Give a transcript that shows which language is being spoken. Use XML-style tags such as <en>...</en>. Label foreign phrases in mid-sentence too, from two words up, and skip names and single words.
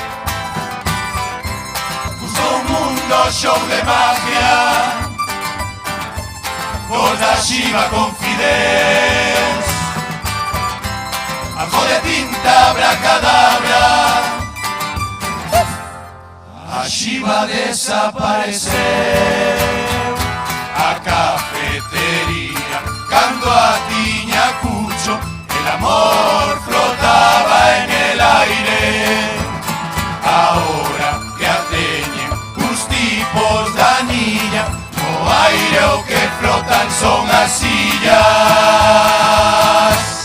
<gl>Puso un mundo show de magia, vos da xiva con Fideus, algo de tinta abracadabra, a xiva desapareceu. A cafetería cando a tiña Cucho,</gl> <es>el amor flotaba en el aire.</es> <gl>Ahora que a teñen uns tipos da niña, no aire o que flotan son as sillas.</gl>